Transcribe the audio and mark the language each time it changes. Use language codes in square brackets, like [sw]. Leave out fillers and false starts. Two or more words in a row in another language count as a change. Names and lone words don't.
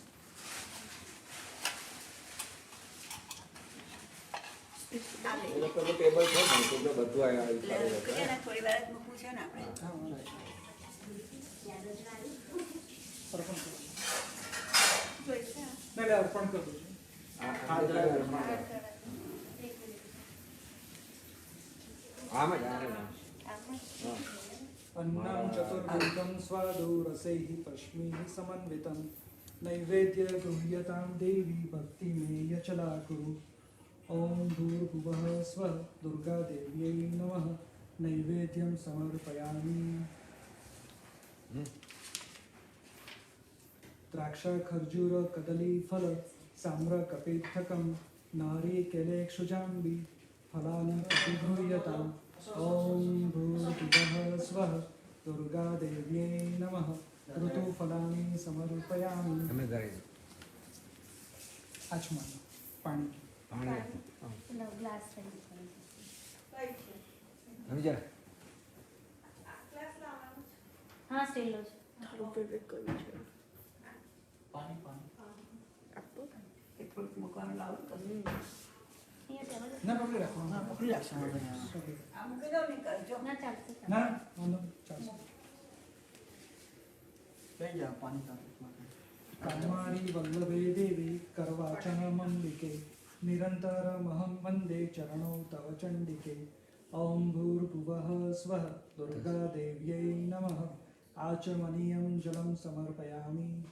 [gu] ટેબલ છે ને તો બધું આવ્યા થોડી વાર જ મૂકવું છે ને આપણે અર્પણ કરો. જોઈશે નહીં એટલે અર્પણ કરું છું. આમ જ [sa] अन्नं चतुर्भुजं स्वादो रसैः पश्मिः समन्वितं नैवेद्य गृह्यतां देवी भक्तिमेय चला कुरु ॐ भूर्भुवः स्वः दुर्गादेव्यै नमः नैवेद्यं समर्पयामि द्राक्षा खर्जूर कदली फल साम्रकपेत्थकं नारिकेलेक्षुजाम्बी फलानि अतिगृह्यताम् ॐ भूर्भुवः स्वः दुर्गादेव्यै नमः ऋतुफलानि समर्पयामि [gu] અમે ઘરે આચમન પાણી પાણી ગ્લાસ સમજ્યા હા સ્ટીલ છે એટલું મૂકવાનું લાવું તો ના પકડી રાખો આ મૂકી દો ને કરજો ના ચાલશે ના વાંધો નહીં, ચાલશે [sa] कामारी वल्लभे देवी करवाचनमम्बिके निरन्तरमहं वन्दे चरणौ तव चण्डिके ॐ भूर्भुवः स्वः दुर्गादेव्यै नमः आचमनीयं जलं समर्पयामि